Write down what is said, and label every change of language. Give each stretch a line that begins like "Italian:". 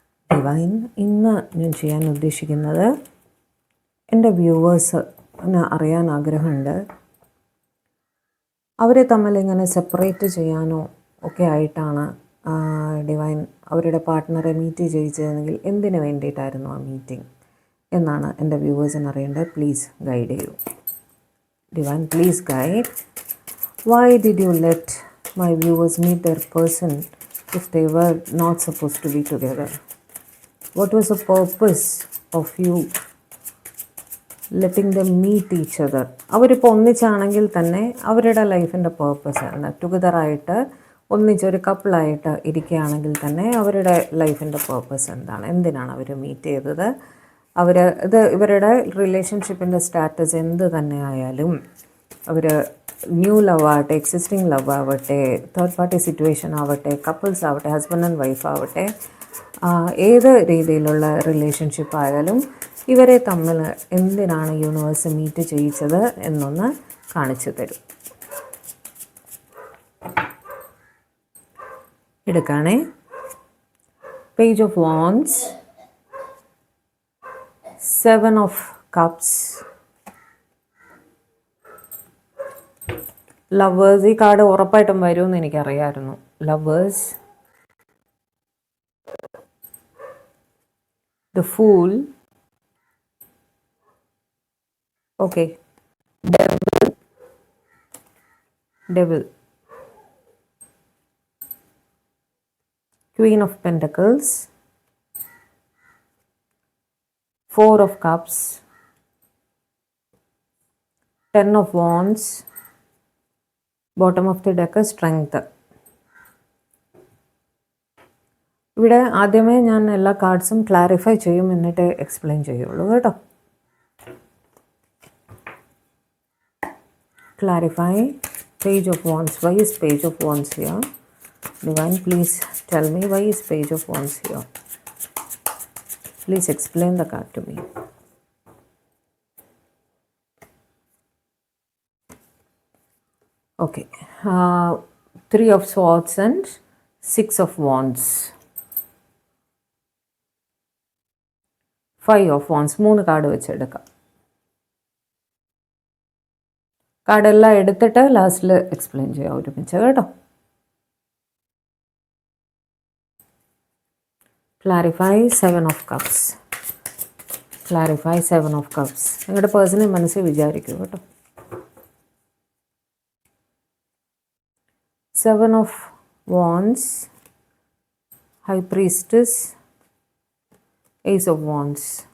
Malayalam: Divine, ഇന്ന് ഞാൻ ചെയ്യാൻ ഉദ്ദേശിക്കുന്നത് എൻ്റെ വ്യൂവേഴ്സിന് അറിയാൻ ആഗ്രഹമുണ്ട്, അവരെ തമ്മിൽ ഇങ്ങനെ സെപ്പറേറ്റ് ചെയ്യാനോ ഒക്കെ ആയിട്ടാണ് ഡിവൈൻ അവരുടെ പാർട്ട്ണറെ മീറ്റ് ചെയ്യിച്ചതെങ്കിൽ എന്തിനു വേണ്ടിയിട്ടായിരുന്നു ആ മീറ്റിംഗ് എന്നാണ് എൻ്റെ വ്യൂവേഴ്സിന് അറിയേണ്ടത്.
English: Please guide ചെയ്യൂ. Divine, please guide. Why did you let my viewers meet their person if they were not supposed to be together? What was the purpose of you letting them meet each other?
Malayalam: അവരിപ്പോൾ ഒന്നിച്ചാണെങ്കിൽ തന്നെ അവരുടെ ലൈഫിൻ്റെ purpose ആണ്. ടുഗദറായിട്ട് ഒന്നിച്ചൊരു കപ്പിളായിട്ട് ഇരിക്കുകയാണെങ്കിൽ തന്നെ അവരുടെ ലൈഫിൻ്റെ purpose എന്താണ്? എന്തിനാണ് അവർ മീറ്റ് ചെയ്തത്? ഇവരുടെ റിലേഷൻഷിപ്പിൻ്റെ സ്റ്റാറ്റസ് എന്ത് തന്നെ ആയാലും, അവർ ന്യൂ ലവ് ആവട്ടെ, എക്സിസ്റ്റിംഗ് ലവ് ആവട്ടെ, തേർഡ് പാർട്ടി സിറ്റുവേഷൻ ആവട്ടെ, കപ്പിൾസ് ആവട്ടെ, ഹസ്ബൻഡ് ആൻഡ് വൈഫ് ആവട്ടെ, ഏത് രീതിയിലുള്ള റിലേഷൻഷിപ്പ് ആയാലും ഇവരെ തമ്മിൽ എന്തിനാണ് യൂണിവേഴ്സ് മീറ്റ് ചെയ്യിച്ചത് എന്നൊന്ന് കാണിച്ചു തരും. എടുക്കാണേ.
English: Page of wands, 7 of cups, lovers.
Malayalam: ഈ കാർഡ് ഉറപ്പായിട്ടും വരുമെന്ന് എനിക്കറിയാമായിരുന്നു.
English: Lovers, the fool, okay, devil, Queen of Pentacles, 4 of Cups, 10 of Wands, bottom of the deck Strength.
Malayalam: ഇവിടെ ആദ്യമേ ഞാൻ എല്ലാ കാർഡ്സും ക്ലാരിഫൈ ചെയ്യും, എന്നിട്ട് എക്സ്പ്ലെയിൻ ചെയ്യുള്ളൂ കേട്ടോ.
English: Clarify. Page of Wands. Why is Page of Wands here? Divine, please tell me why is Page of Wands here. Please explain the card to me. Okay. 3 of Swords and 6 of Wands. 5 of Wands.
Malayalam: 3 card വെച്ചെടുക്കാം. കാർഡെല്ലാം എടുത്തിട്ട് ലാസ്റ്റിൽ explain ചെയ്യാം ഒരുമിച്ച് കേട്ടോ.
English: Clarify 7 of Cups. Clarify 7 of Cups.
Malayalam: നിങ്ങളുടെ personal മനസ്സിൽ വിചാരിക്കൂ കേട്ടോ.
English: 7 of Wands, High Priestess, Ace of Wands.